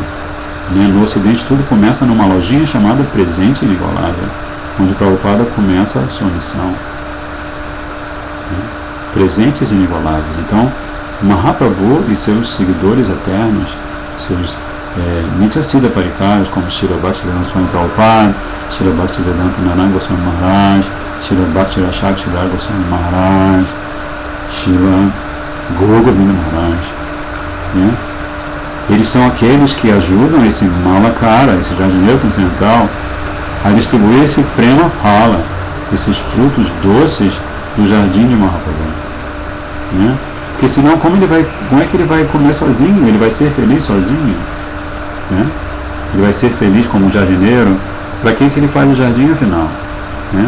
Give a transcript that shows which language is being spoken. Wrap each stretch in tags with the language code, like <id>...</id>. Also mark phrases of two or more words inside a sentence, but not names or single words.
<pt>No Ocidente tudo começa numa lojinha chamada Presente Inigualável, onde Prabhupada começa a sua missão. Presentes inigualáveis. Então, Mahaprabhu e seus seguidores eternos, seus</pt> <sa>Nityasiddha Parikaras,</sa> <pt>como Srila Bhaktivedanta Swami Prabhupada, Srila Bhaktivedanta Narayana Goswami Maharaj, Srila Bhakti Rashak Sridhar Goswami Maharaj, Srila Govinda Maharaj, né? Eles são aqueles que ajudam esse Malakara, esse jardineiro transcendental, a distribuir esse</pt> <sa>prema phala,</sa> <pt>esses frutos doces do jardim de Mahaprabhu, né? Porque senão como é que ele vai comer sozinho? Ele vai ser feliz sozinho, né? Ele vai ser feliz como um jardineiro. Para que ele faz o jardim afinal, né?</pt>